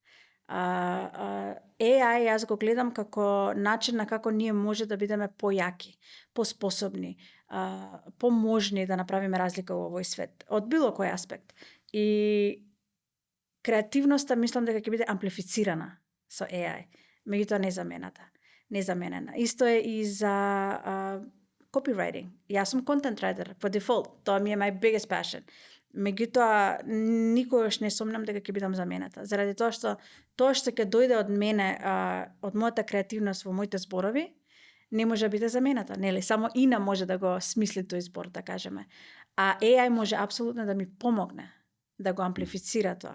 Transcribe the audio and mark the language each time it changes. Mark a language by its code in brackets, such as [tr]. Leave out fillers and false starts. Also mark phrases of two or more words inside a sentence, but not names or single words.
[mk] AI јас го гледам како начин на како ние може да бидеме појаки, поспособни, поможни да направиме разлика во овој свет, од било кој аспект. И креативноста мислам дека ќе биде амплифицирана со AI, меѓутоа незаменена. Исто е и за copywriting. Јас сум [en] content writer [mk] по дефолт. Тоа ми е [en] my biggest passion. [mk] Меѓутоа никогаш не сомнам дека ќе бидам заменета. Заради тоа што ќе дојде од мене, од мојата креативност во моите зборови, не може да биде замената, нели? Само Ина може да го смисли тој збор, да кажеме. А AI може апсолутно да ми помогне да го амплифицира тоа.